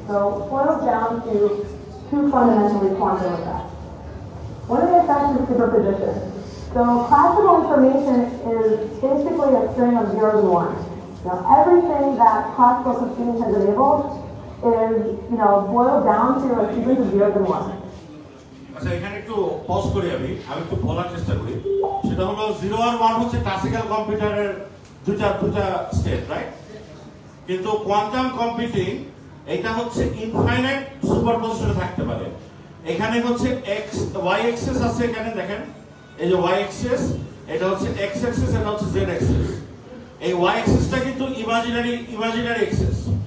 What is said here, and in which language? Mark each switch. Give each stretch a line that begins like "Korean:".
English: So it boils down to 2 fundamentally quantum effects. One of the effects is superposition. So classical information is basically a string of zeros and ones. Everything that classical computing has enabled is, boiled down to a sequence of zeros and ones.
Bangla: আচ্ছা এখানে একটু pause করি আমি একটু বলার চেষ্টা করি সেটা হলো 0 আর 1 হচ্ছে ক্লাসিক্যাল কম্পিউটারের দুটা স্টেট রাইট কিন্তু কোয়ান্টাম কম্পিউটিং এটা হচ্ছে ইনফাইনাইট সুপারপজিশনে থাকতে পারে এখানে হচ্ছে x y অ্যাক্সিস আছে এখানে দেখেন এই যে y অ্যাক্সিস এটা হচ্ছে x অ্যাক্সিস এটা হচ্ছে z অ্যাক্সিস এই y axisটা কিন্তু imaginary axis.